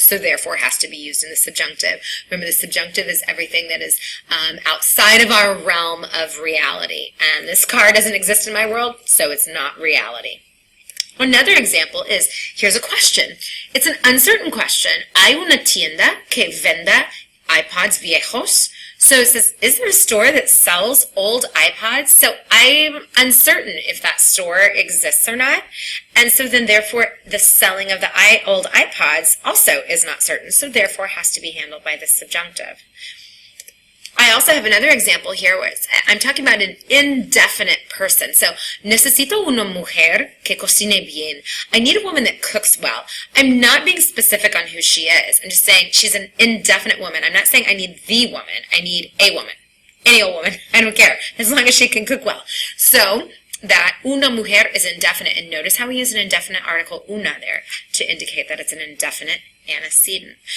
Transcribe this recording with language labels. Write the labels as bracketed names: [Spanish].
[English] So therefore it has to be used in the subjunctive. Remember, the subjunctive is everything that is outside of our realm of reality. And this car doesn't exist in my world, so it's not reality. Another example is, here's a question. It's an uncertain question. [Spanish] Hay una tienda que venda iPods viejos. [English] So it says, is there a store that sells old iPods? So I'm uncertain if that store exists or not. And so then therefore the selling of the old iPods also is not certain. So therefore has to be handled by the subjunctive. I also have another example here where I'm talking about an indefinite person. [Spanish] So, necesito una mujer que cocine bien. [English] I need a woman that cooks well. I'm not being specific on who she is. I'm just saying she's an indefinite woman. I'm not saying I need the woman. I need a woman. Any old woman. I don't care. As long as she can cook well. So, that [Spanish] una mujer [English] is indefinite. And notice how we use an indefinite article una there to indicate that it's an indefinite antecedent.